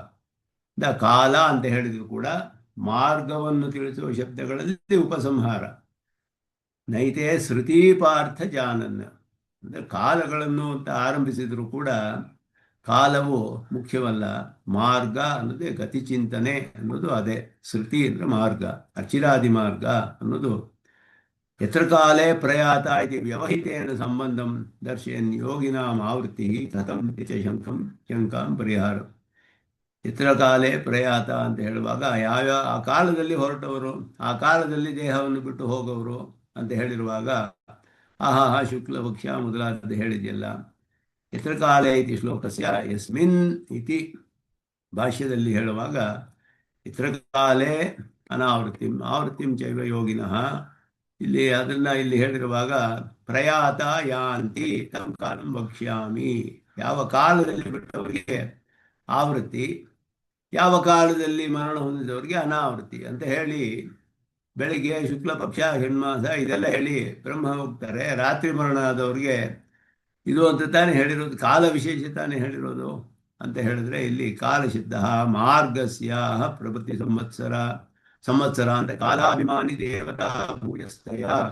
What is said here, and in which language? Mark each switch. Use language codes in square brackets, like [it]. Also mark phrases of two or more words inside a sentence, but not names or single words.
[kn] ಕಾಲ ಅಂತ ಹೇಳಿದ್ರು ಕೂಡ ಮಾರ್ಗವನ್ನು ತಿಳಿಸುವ ಶಬ್ದಗಳಲ್ಲಿ ಉಪಸಂಹಾರ. [sa] नैते श्रुति पार्थ जानन् [kn] ಅಂದರೆ ಕಾಲಗಳನ್ನು ಅಂತ ಆರಂಭಿಸಿದ್ರು ಕೂಡ ಕಾಲವು ಮುಖ್ಯವಲ್ಲ, ಮಾರ್ಗ ಅನ್ನೋದೇ ಗತಿಚಿಂತನೆ ಅನ್ನೋದು ಅದೇ. ಶ್ರುತಿ ಅಂದರೆ ಮಾರ್ಗ, ಅಚಿರಾದಿ ಮಾರ್ಗ ಅನ್ನೋದು. [sa] यत्र काले प्रयात इति व्यवहितेन सम्बन्धं दर्शयन् योगिनां आवृत्ति कथं च शङ्कां परिहार. यत्र काले प्रयात [kn] ಅಂತ ಹೇಳುವಾಗ ಯಾವ್ಯಾವ ಆ ಕಾಲದಲ್ಲಿ ಹೊರಟವರು, ಆ ಕಾಲದಲ್ಲಿ ದೇಹವನ್ನು ಬಿಟ್ಟು ಹೋಗೋರು ಅಂತ ಹೇಳಿರುವಾಗ ಆಹಾ ಶುಕ್ಲಪಕ್ಷ ಮೊದಲಾದ ಹೇಳಿದೆಯಲ್ಲ. [sa] यत्र काले इति श्लोकस्य यस्मिन् इति [kn] ಭಾಷ್ಯದಲ್ಲಿ ಹೇಳುವಾಗ [sa] यत्र काले अनावृत्तिं आवृत्तिं चैव योगिनः, [kn] ಇಲ್ಲಿ ಇಲ್ಲಿ ಹೇಳಿರುವಾಗ [sa] प्रयात यान्ति तं कालं वक्ष्यामि. [kn] ಯಾವ ಕಾಲದಲ್ಲಿ ಬಿಟ್ಟವರಿಗೆ ಆವೃತ್ತಿ, ಯಾವ ಕಾಲದಲ್ಲಿ ಮರಣ ಹೊಂದಿದವರಿಗೆ ಅನಾವೃತ್ತಿ ಅಂತ ಹೇಳಿ ಬೆಳಿಗ್ಗೆ ಶುಕ್ಲ ಪಕ್ಷ ಹೆಣ್ಮಾಸ ಇದೆಲ್ಲ ಹೇಳಿ ಬ್ರಹ್ಮ ಹೋಗ್ತಾರೆ. ರಾತ್ರಿ ಮರಣ ಆದವ್ರಿಗೆ ಇದು ಅಂತ ತಾನೇ ಹೇಳಿರೋದು, ಕಾಲ ವಿಶೇಷ ತಾನೇ ಹೇಳಿರೋದು ಅಂತ ಹೇಳಿದ್ರೆ ಇಲ್ಲಿ [sa] कालशुद्ध मार्गस्य प्रभृति संवत्सर [kn] ಅಂತ [sa] कालाभिमानि देवता भूयस्तय.